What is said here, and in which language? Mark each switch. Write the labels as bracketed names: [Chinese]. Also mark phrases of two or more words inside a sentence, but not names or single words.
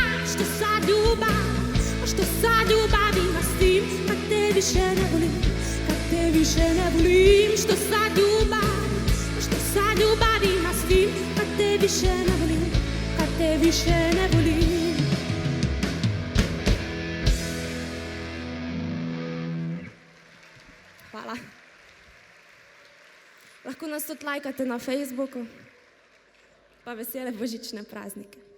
[Croatian] Što sad ljubav ima s tim, kad te više ne volim, te više ne volim. Što sad ljubav ima s tim, kad te više ne volim, kad te više ne volim. Hvala. [Slovenian] Lahko nas tudi lajkate na Facebooku, pa vesele božične praznike.